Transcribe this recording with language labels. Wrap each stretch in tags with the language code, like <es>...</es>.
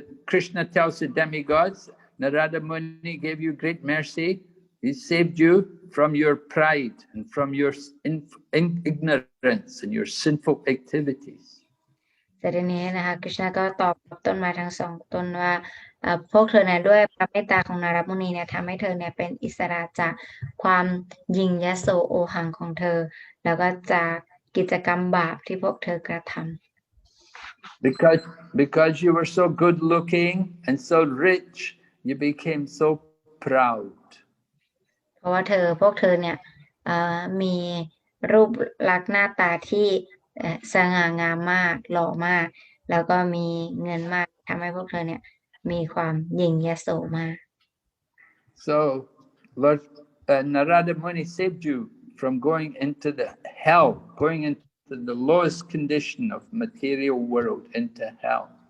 <en>Krishna tells the demigods, Narada Muni gave you great mercy. He saved you from your pride and from your ignorance and your sinful activities.</en> <th>แต่ทีนี้นะคะกฤษณาก็ตอบต้นไม้ทั้งสองต้นว่าพวกเธอเนี่ยด้วยพระเมตตาของนารมุนีเนี่ยทำให้เธอเนี่ยเป็นอิสระจากความยิ่งยโสโอหังของเธอแล้วก็จากกิจกรรมบาปที่พวกเธอกระทำ</th> <en>Because you were so good looking and so rich, you became so proud.</en> <th>เพราะว่าพวกเธอเนี่ยมีรูปลักษณ์หน้าตาที่สง่างามมากหล่อมากแล้วก็มีเงินมากทำให้พวกเธอเนี่ยมีความยิ่งยโสมาก</th> <en>So Lord Narada Muni saved you from going into the hell, going into to the lowest condition of material world into hell.</en>